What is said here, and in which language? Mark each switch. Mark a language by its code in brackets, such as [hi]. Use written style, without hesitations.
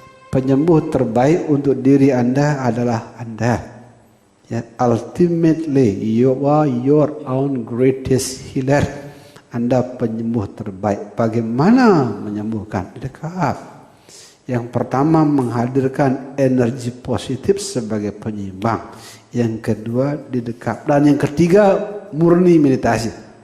[id] Penyembuh terbaik untuk diri Anda adalah Anda. [en] Ya, ultimately you are your own greatest healer. [id] Anda penyembuh terbaik. Bagaimana menyembuhkan? Dekat. Yang pertama menghadirkan energi positif sebagai penyeimbang. Yang kedua didekap. Dan yang ketiga murni meditasi.